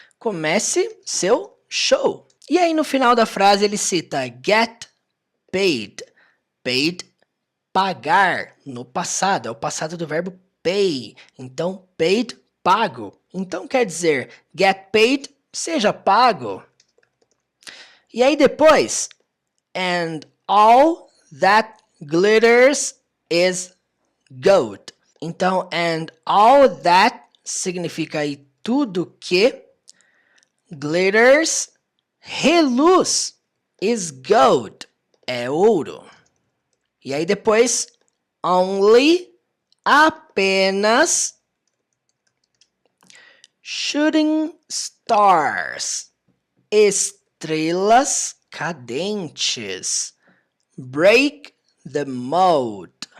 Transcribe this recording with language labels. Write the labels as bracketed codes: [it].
[pt] Comece seu show. E aí no final da frase ele cita [en] get paid. [pt] Paid, pagar, no passado. É o passado do verbo pay. Então, paid, pago. Então quer dizer, [en] get paid, [pt] seja pago. E aí depois, [en] and all that glitters is gold. [pt] Então, [en] and all that [pt] significa aí tudo que glitters, reluz, [en] is gold, [pt] é ouro. E aí depois, only, apenas, [en] shooting stars, [pt] estrelas cadentes, [en] break the mold.